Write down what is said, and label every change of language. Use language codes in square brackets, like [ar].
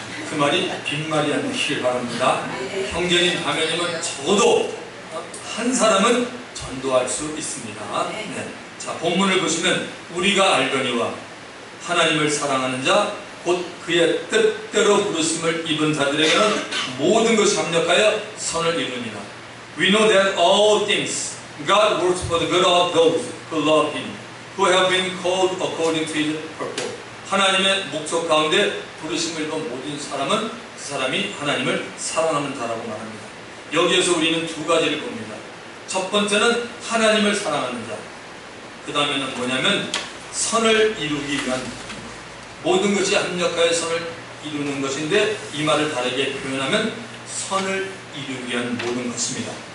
[ko] 그 말이 빈말이 아니길 바랍니다. 형제님, 자매님은 적어도 한 사람은 전도할 수 있습니다. 네. 자, 본문을 보시면 우리가 알거니와 하나님을 사랑하는 자 곧 그의 뜻대로 부르심을 입은 자들에게는 모든 것이 합력하여 선을 이루니라. [en] We know that all things God works for the good of those who love Him, who have been called according to His purpose. [ko] 하나님의 목적 가운데 부르심을 입은 모든 사람은 그 사람이 하나님을 사랑하는 자라고 말합니다. 여기에서 우리는 두 가지를 봅니다. 첫 번째는 하나님을 사랑하는 자. 그 다음에는 뭐냐면 선을 이루기 위한, 모든 것이 합력하여 선을 이루는 것인데 이 말을 다르게 표현하면 선을 이루기 위한 모든 것입니다.